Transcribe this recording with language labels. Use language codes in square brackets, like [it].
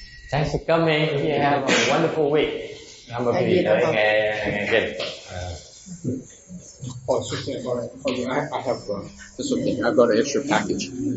[en] Thanks for coming. You have a wonderful week. [vi] Cảm ơn quý vị tới nghe kinh. [en] Oh, something about it. Oh, I have this one thing. I've got an extra package.